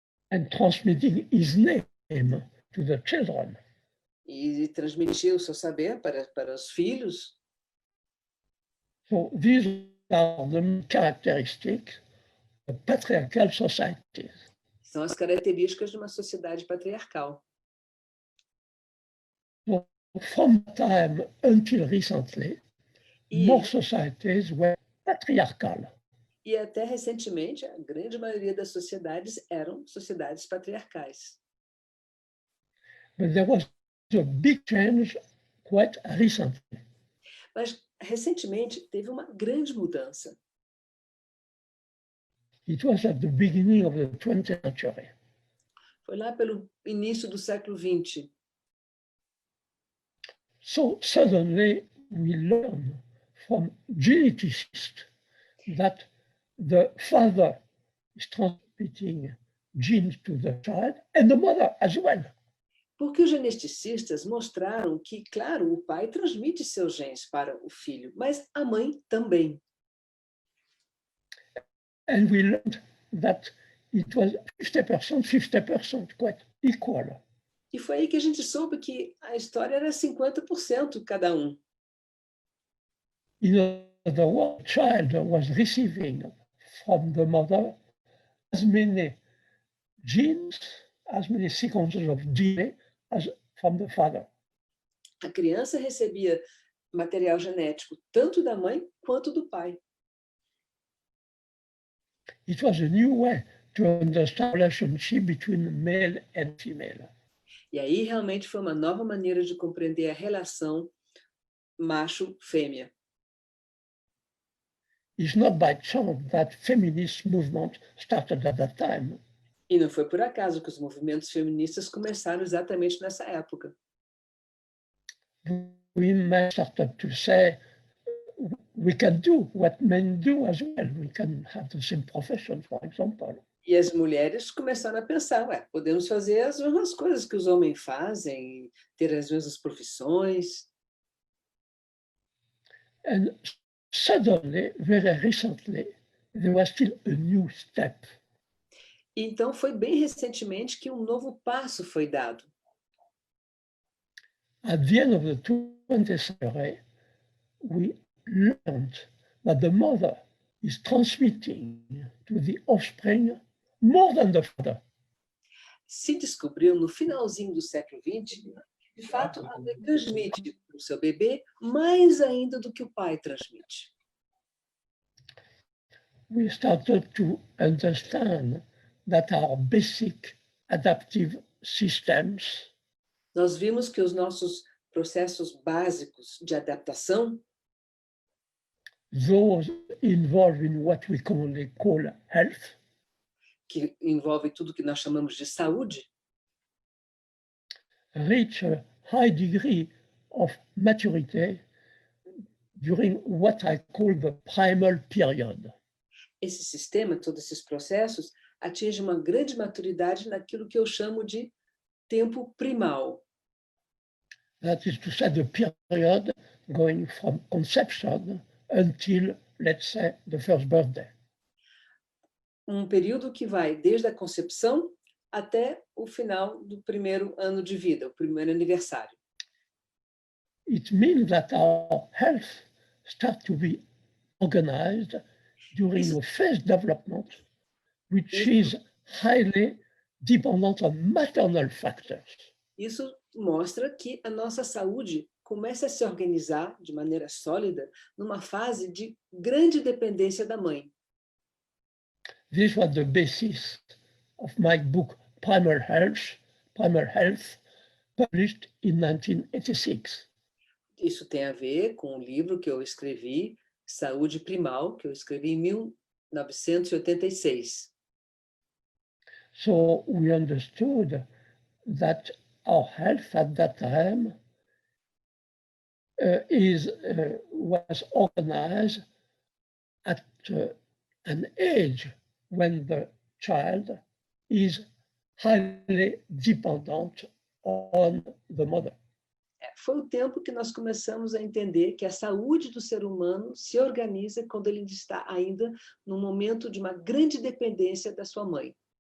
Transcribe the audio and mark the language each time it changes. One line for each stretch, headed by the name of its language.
English: and transmitting his name to the children.
Portuguese: e transmitia o seu saber para os filhos.
English: So these are the characteristics of patriarchal societies.
Portuguese: São as características de uma sociedade patriarcal.
English: So from time until recently,
Portuguese: E,
English: more societies were patriarchal.
Portuguese: e até recentemente, a grande maioria das sociedades eram sociedades patriarcais.
English: But there was a big change quite recently.
Portuguese: Mas, recentemente, teve uma grande mudança.
English: It was at the beginning of the 20th century.
Portuguese: Foi lá pelo início do século XX.
English: So suddenly we learn from geneticists that the father is transmitting genes to the child and the mother as well.
Portuguese: Porque os geneticistas mostraram que, claro, o pai transmite seus genes para o filho, mas a mãe também.
English: And we learned that it was 50%, 50%, quite equal.
Portuguese: E foi aí que a gente soube que a história era 50% cada um.
English: In other words, child was receiving from the mother as many genes, as many sequences of DNA as from the father.
Portuguese: A criança recebia material genético tanto da mãe quanto do pai.
English: It was a new way to understand the relationship between male and female.
Portuguese: E aí realmente foi uma nova maneira de compreender a relação macho-fêmea.
English: It's not by chance that feminist movement started at that time.
Portuguese: E não foi por acaso que os movimentos feministas começaram exatamente nessa época.
English: Women started to say, we can do what men do as well. We can have the same profession, for example.
Portuguese: E as mulheres começaram a pensar, podemos fazer as mesmas coisas que os homens fazem, ter as mesmas profissões.
English: And suddenly, very recently, there was still a new step.
Portuguese: Então, foi bem recentemente que um novo passo foi dado.
English: At the end of the 20th century, we learned that the mother is transmitting to the offspring more than the father.
Portuguese: Se descobriu no finalzinho do século XX, de fato, a mãe transmite para o seu bebê mais ainda do que o pai transmite.
English: We started to understand that our basic adaptive systems
Portuguese: Nós vimos que os nossos processos básicos de adaptação,
English: those involved in what we commonly call health,
Portuguese: que envolve tudo que nós chamamos de saúde,
English: reach a high degree of maturity during what I call the primal period.
Portuguese: esse sistema, todos esses processos, atinge uma grande maturidade naquilo que eu chamo de tempo primal.
English: That is to say, the period going from conception until, let's say, the first birthday.
Portuguese: Um período que vai desde a concepção até o final do primeiro ano de vida, o primeiro aniversário.
English: It means that our health starts to be organized during the first development, which is highly dependent on maternal factors.
Portuguese: Isso mostra que a nossa saúde começa a se organizar de maneira sólida numa fase de grande dependência da mãe.
English: This was the basis of my book Primal Health, published in 1986.
Portuguese: Isso tem a ver com o livro que eu escrevi, Saúde Primal, que eu escrevi em 1986.
English: So we understood that our health at that time was organized at an age when the child is highly dependent on the mother.
Portuguese: Foi o tempo que nós começamos a entender que a saúde do ser humano se organiza quando ele está ainda num momento de uma grande dependência da sua mãe.